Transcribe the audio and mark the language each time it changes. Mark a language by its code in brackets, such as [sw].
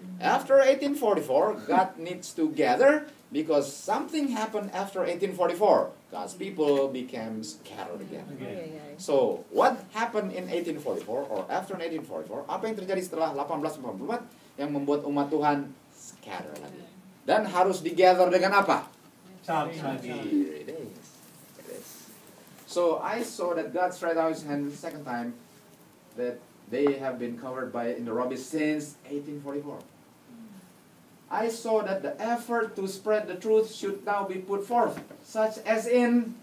[en] After 1844, God needs to gather because something happened after 1844. God's people became scattered again. So, what happened in 1844 or after 1844? [id] Apa yang terjadi setelah 1844 yang membuat umat Tuhan scatter lagi? Dan harus digather dengan apa? [en] Here it is. So, I saw that God stretched out His hand the second time that they have been covered in the rubbish since 1844. I saw that the effort to spread the truth should now be put forth, such as in.